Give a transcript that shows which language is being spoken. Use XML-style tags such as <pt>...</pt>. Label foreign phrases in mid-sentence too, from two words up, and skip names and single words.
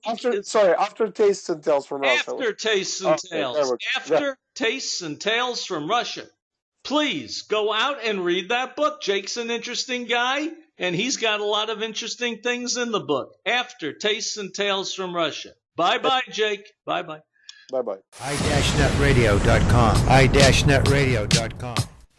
<en>After Tastes and Tales from Russia. After Tastes and Tales. After Tastes and Tales from Russia. Please go out and read that book. Jake's an interesting guy, and he's got a lot of interesting things in the book. After Tastes and Tales from Russia. Bye-bye, Jake. Bye-bye. Bye-bye. i-netradio.com. i-netradio.com.</en>